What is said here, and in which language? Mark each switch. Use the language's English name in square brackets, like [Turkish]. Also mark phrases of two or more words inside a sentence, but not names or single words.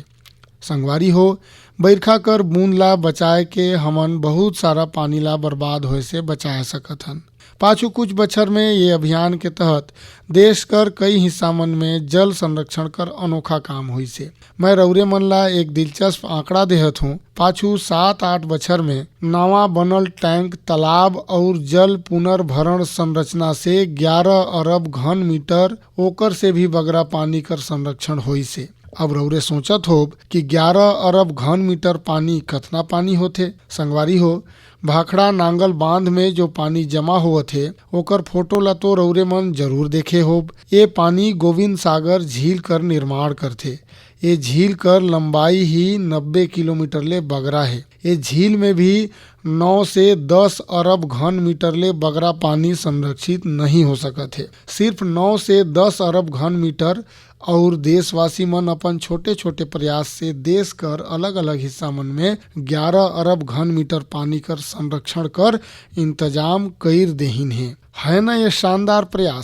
[Surgujia] संगवारी हो, बरखा कर बूंद ला बचाए के हमन बहुत सारा पानी ला बर्बाद होए से बचाए सकत हन। पाछू कुछ बछर में ये अभियान के तहत देश कर कई हिस्सा मन में जल संरक्षण कर अनोखा काम हुई से। मैं रौरे मन ला एक दिलचस्प आंकड़ा देहत हूँ। पाछू 7-8 बछर में नवा बनल टैंक, तालाब और जल पुनर्भरण संरचना से 11 अरब घन मीटर ओकर से भी बगरा पानी कर संरक्षण हुई से। अब रौरे सोचत होब कि 11 अरब घन मीटर पानी कतना पानी होथे। संगवारी हो, भाखड़ा नांगल बांध में जो पानी जमा होवत है ओकर फोटो ला तो रौरे मन जरूर देखे होब। ये पानी गोविंद सागर झील कर निर्माण करथे। ये झील कर लंबाई ही 90 किलोमीटर ले बगरा है। ये झील में भी 9 से 10 अरब घन मीटर ले बगरा पानी संरक्षित नहीं हो सकत है। सिर्फ 9 से 10 अरब घन मीटर और देशवासी मन अपन छोटे छोटे प्रयास से देश कर अलग अलग हिस्सा मन में 11 अरब घन मीटर पानी कर संरक्षण कर इंतजाम कर देहिन है ना ये शानदार प्रयास।